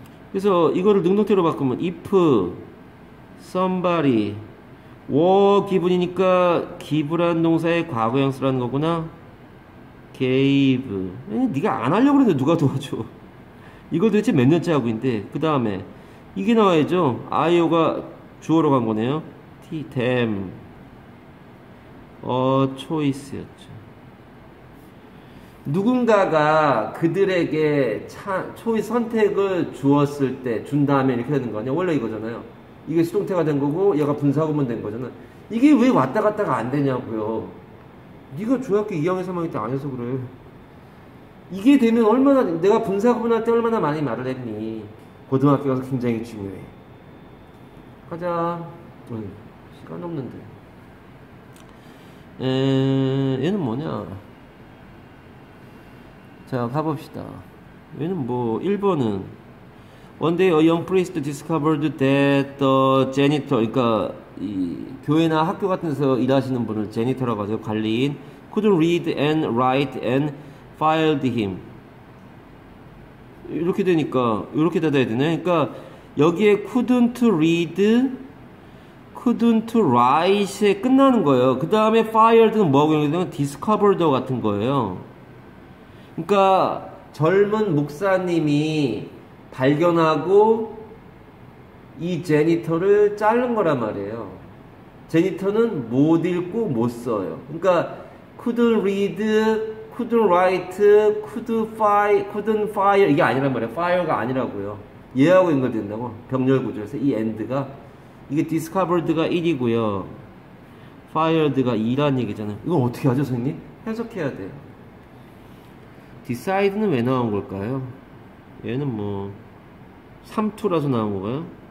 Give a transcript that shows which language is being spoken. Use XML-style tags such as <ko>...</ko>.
<ko>그래서 이거를 능동태로 바꾸면</ko> <en>if somebody were given</en> <ko>이니까 give란 동사의 과거형 쓰라는 거구나.</ko> <en>gave.</en> <ko>네가 안 하려고 그러는데 누가 도와줘. 이걸 도대체 몇 년째 하고 있는데. 그 다음에 이게 나와야죠. IO가 주어로 간 거네요.</ko> <en>them a choice였죠.</en> <ko>누군가가 그들에게 초이스 선택을 주었을 때, 준 다음에 이렇게 되는 거 아니야? 원래 이거잖아요. 이게 수동태가 된 거고 얘가 분사구문 된 거잖아. 이게 왜 왔다 갔다가 안 되냐고요. 네가 중학교 2학년 3학년 때 안 해서 그래. 이게 되면 얼마나, 내가 분사구문할 때 얼마나 많이 말을 했니. 고등학교 가서 굉장히 중요해. 가자. 시간 없는데. 얘는 뭐냐. 자, 가봅시다. 얘는 뭐 1번은</ko> <en>One day a young priest discovered that the janitor,</en> <ko>그러니까 이 교회나 학교 같은 데서 일하시는 분을 제니터라고 하죠. 관리인</ko> <en>couldn't read and write and fired him.</en> <ko>이렇게 되니까 이렇게 닫아야 되네. 그러니까 여기에</ko> <en>couldn't read, couldn't write</en> <ko>에 끝나는 거예요. 그 다음에 fired는 뭐하고 연결되면 discovered 같은 거예요. 그러니까 젊은 목사님이 발견하고 이 제니터를 자른 거란 말이에요. 제니터는 못 읽고 못 써요. 그러니까</ko> <en>couldn't read, couldn't write, couldn't fire</en> <ko>이게 아니란 말이에요. fire가 아니라고요. 얘하고 연결된다고. 병렬 구조에서 이 end가 이게 discovered가 1이고요. fired가 2란 얘기잖아요. 이건 어떻게 하죠, 선생님? 해석해야 돼요. decide는 왜 나온 걸까요? 얘는 뭐 3투라서 나온 건가요?</ko>